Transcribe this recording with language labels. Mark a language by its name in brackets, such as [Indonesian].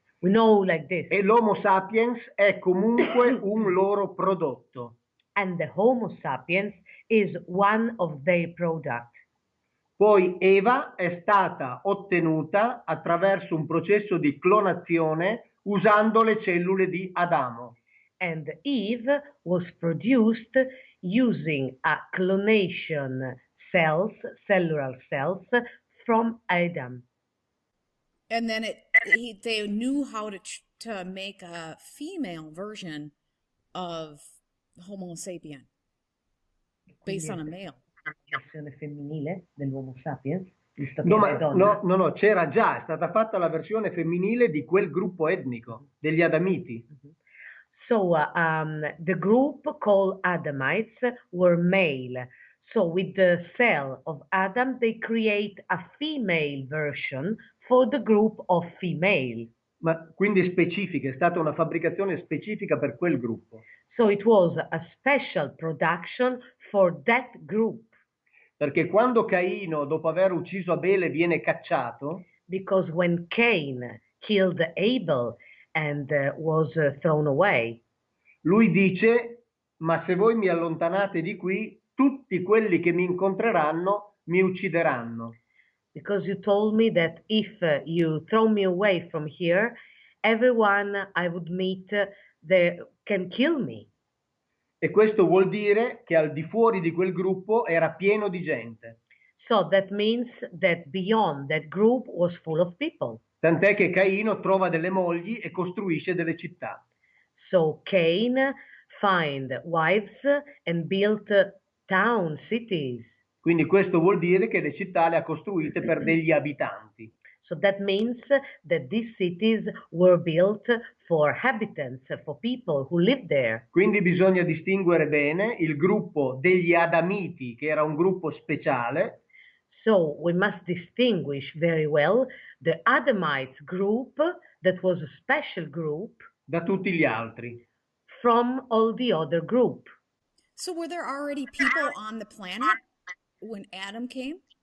[English] We know like this. [Italian] E l'Homo sapiens è comunque un loro prodotto. [English] And the Homo sapiens is one of their products. [Italian] Poi Eva è stata ottenuta attraverso un processo di clonazione usando le cellule di Adamo. [English] And Eve was produced using a clonation cells, cellular cells from Adam. And then they knew how to make a female version of Homo sapien based on a male. [Italian] La versione femminile dell'Homo sapiens, visto che No, è donna. no, c'era già, è stata fatta la versione femminile di quel gruppo etnico, degli Adamiti. [English] So the group called Adamites were male. So with the cell of Adam, they create a female version for the group of female. [Italian] Ma quindi specifica, è stata una fabbricazione specifica per quel gruppo. [English] So it was a special production for that group. [Italian] Perché quando Caino, dopo aver ucciso Abele, viene cacciato, [English] Because when Cain killed Abel and was thrown away, [Italian] lui dice: ma se voi mi allontanate di qui, tutti quelli che mi incontreranno mi uccideranno. [English] because you told me that if you throw me away from here, everyone I would meet can kill me. [Italian] E questo vuol dire che al di fuori di quel gruppo era pieno di gente. [English] So that means that beyond that group was full of people. [Italian] Tant'è che Caino trova delle mogli e costruisce delle città. [English] So Cain find wives and built town, cities. [Italian] Quindi questo vuol dire che le città le ha costruite per degli abitanti. [English] So that means that these cities were built for inhabitants, for people who lived there. [Italian] Quindi bisogna distinguere bene il gruppo degli Adamiti, che era un gruppo speciale. [English] So we must distinguish very well the Adamites group, that was a special group, [Italian] Da tutti gli altri. [English] from all the other group. So were there already people on the planet when Adam came?